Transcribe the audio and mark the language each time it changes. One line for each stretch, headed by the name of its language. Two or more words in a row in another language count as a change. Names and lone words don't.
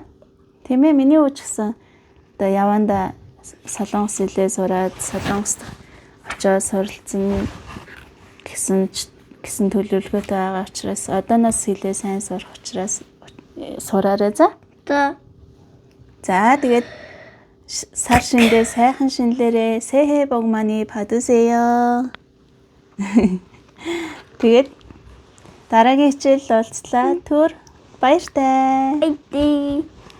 Mongolian: Тийм ээ миний ууч гэсэн одоо яванда солонгос хэлээ сураад солонгост очоод суралцсан гэсэн төлөвлөгөөтэй байгаа учраас одооноос хэлээ сайн сурах учраас сураарай за. За тэгээд сар шиндээ сайхан шинлэрээ
Korean: 새해 복 많이 받으세요.
Mongolian: Тэгээд дараагийн хичээл уулзлаа. Түр баяртай. Бай.